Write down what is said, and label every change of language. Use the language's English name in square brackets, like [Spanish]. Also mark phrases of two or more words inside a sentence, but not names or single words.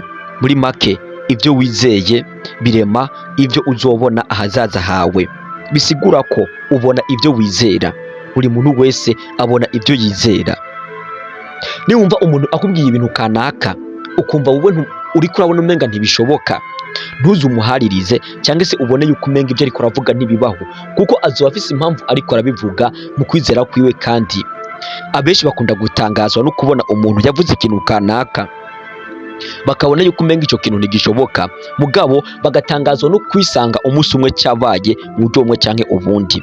[Rundi] Muri make ibyo wizeye birema ibyo uzobona ahazaza hawe. Bisigura ko ubona ibyo wizera. Buri muntu wese abona ibyo yizera. Niwumva umuntu akubwiye ibintu kanaka ukumva wowe uri kurabona umenga ntibishoboka, ntuzumuharirize cyangwa se ubone yuko umenga ibyo ariko aravuga ntibibaho, kuko azoba afise impamvu ariko arabivuga mu kwizera kwiwe. Kandi abenshi bakunda gutangazwa no kubona umuntu yavuze ikintu kanaka bakabona yuko umenga icyo kintu ntigishoboka, mugabo bagatangazwa no kwisanga umunsi umwe cyabaye mu buryo bumwe cyangwa ubundi.